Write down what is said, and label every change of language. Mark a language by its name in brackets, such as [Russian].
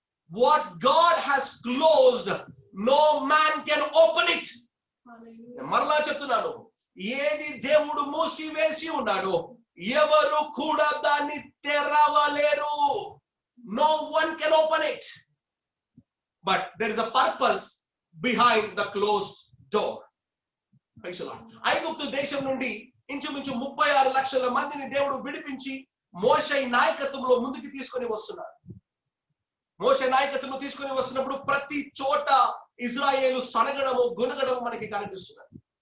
[English] What God has closed, no man can open it. [Telugu] మరలా చెప్తున్నాను, ఏది దేవుడు మూసివేసి ఉన్నాడో ఎవరు కూడా దాన్ని తెరవలేరు. [English] No one can open it. But there is a purpose behind the closed door. [Telugu] ఐగుప్తు దేశం నుండి ఇంచుమించు 36 లక్షల మందిని దేవుడు విడిపించి మోషే నాయకత్వంలో ముందుకు తీసుకొని వస్తున్నాడు. మోషే నాయకత్వంలో తీసుకొని వస్తున్నప్పుడు ప్రతి చోట ఇజ్రాయేలు సనగడము గునగడము మనకి కనిపిస్తున్నది.